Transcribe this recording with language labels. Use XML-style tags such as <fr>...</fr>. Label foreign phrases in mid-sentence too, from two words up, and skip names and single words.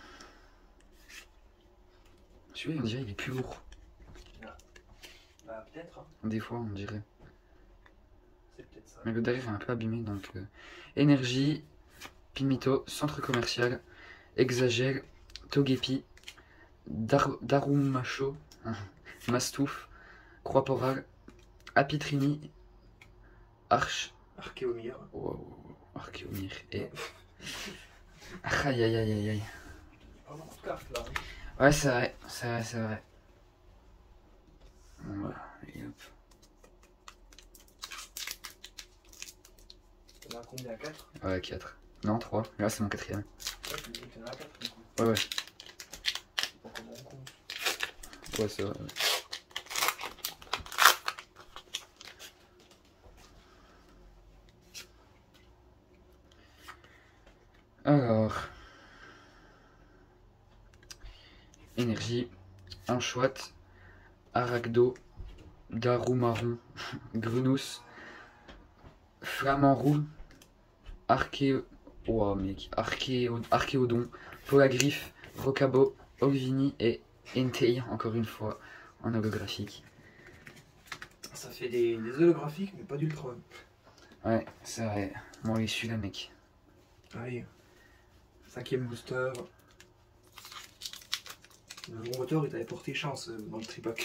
<fr>Celui-là, on dirait qu'il est plus lourd. Bah, peut-être. Hein. Des fois, on dirait. C'est peut-être ça. Mais le derrière est un peu abîmé, donc. Énergie, Pimito, Centre commercial, Exagère, Togepi, Darumacho, Mastouf, Croix-Poral, Apitrini, Archéomir. Wow, Archéomir et. Aïe aïe aïe aïe aïe. Pas beaucoup de cartes là. Ouais, c'est vrai, c'est vrai. Bon, voilà, et hop. T'en as combien? 4? Ouais, 4. Non, 3. Là, c'est mon 4ème. Ouais, tu me dis que t'en as 4 du coup. Ouais, ouais. Je sais pas comment on compte. Ouais, c'est vrai. Alors. Énergie. Anchoite. Arachdo. Darumaron. Grunus. Flamant roux. Oh mec. Archéodon. Polagriffe. Rocabo. Olvini et Entei, encore une fois, en holographique. Ça fait des holographiques, mais pas d'ultra. Ouais, c'est vrai. Bon, il est celui-là, mec. Allez. 5ème booster. Le gros moteur, il t'avait porté chance dans le tripack.</fr>